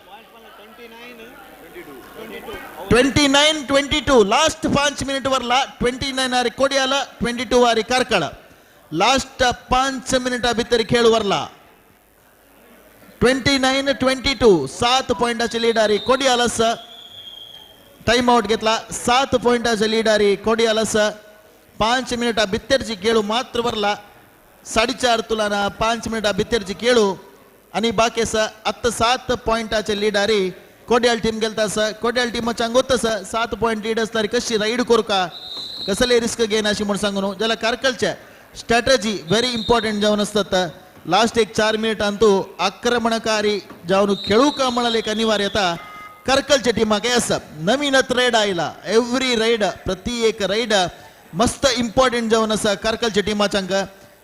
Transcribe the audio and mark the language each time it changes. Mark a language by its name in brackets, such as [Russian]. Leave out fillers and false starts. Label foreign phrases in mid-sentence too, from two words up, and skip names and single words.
[Konkani] 29-22 [English] last 5 minute [Konkani] वरला 29 आरी कोडियाला 22 आरी कारकळ लास्ट 5 मिनिटा भितर खेळ वरला 29-22 7 पॉइंटाची लीड आरी कोडियालस [English] time out [Konkani] घेतला 7 पॉइंटाची लीड आरी कोडियालस 5 मिनिटा भितरची खेळू मात्र वरला 4.5 तुलाना 5 मिनिटा भितरची खेळू आणि बाकी आता 7 पॉइंटाचे लीड आरी कोडियाल टीम गेलता कोडियाल टीमाच्या गोतस 7 पॉइंट लीड असतारी कशी राईड करू का कसले रिस्क घेईन अशी म्हणून सांगून ज्याला कारकलच्या [English] strategy very important [Konkani] जाऊन असतात लास्ट एक 4 मिनिट अंतू आक्रमणकारी जाऊन खेळू का म्हणाले एक अनिवार्यता कारकलच्या टीमा काय असं नवीनच राईड आयला [English] every raid [Konkani] प्रति एक राईड मस्त इम्पॉर्टंट जाऊन असा कारकलच्या टीमाच्या